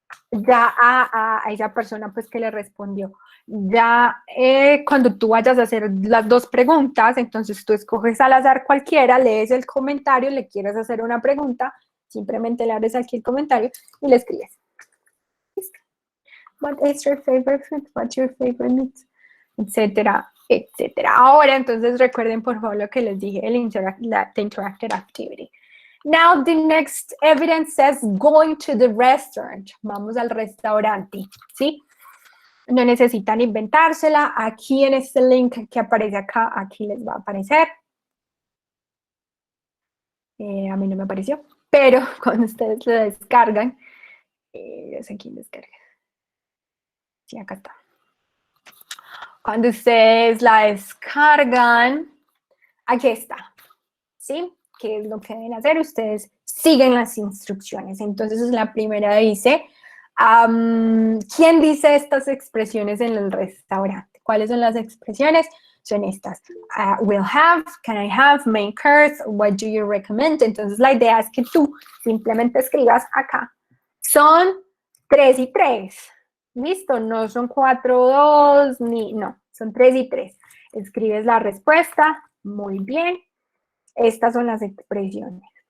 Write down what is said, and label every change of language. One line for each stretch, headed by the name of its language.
Spanish: Ya a esa persona pues que le respondió. Ya cuando tú vayas a hacer las dos preguntas, entonces tú escoges al azar cualquiera, lees el comentario, le quieres hacer una pregunta, simplemente le abres aquí el comentario y le escribes.
English: What is your favorite fruit? What's your favorite meat?
Spanish: Etcétera, etcétera. Ahora, entonces, recuerden, por favor, lo que les dije,
English: the interactive activity. Now, the next evidence says going to the restaurant.
Spanish: Vamos al restaurante, ¿sí? No necesitan inventársela. Aquí en este link que aparece acá, aquí les va a aparecer. A mí no me apareció, pero cuando ustedes lo descargan, yo sé quién descarga. Sí, acá está. Cuando ustedes la descargan, aquí está, ¿sí? ¿Qué es lo que deben hacer? Ustedes siguen las instrucciones. Entonces, la primera dice, ¿quién dice estas expresiones en el restaurante? ¿Cuáles son las expresiones? son estas.
English: Will have, can I have, main course, what do you recommend?
Spanish: Entonces la idea es que tú simplemente escribas acá. Son 3 y 3. ¿Listo? No son 4, 2, ni, no, son 3 y 3. Escribes la respuesta, muy bien. Estas son las expresiones.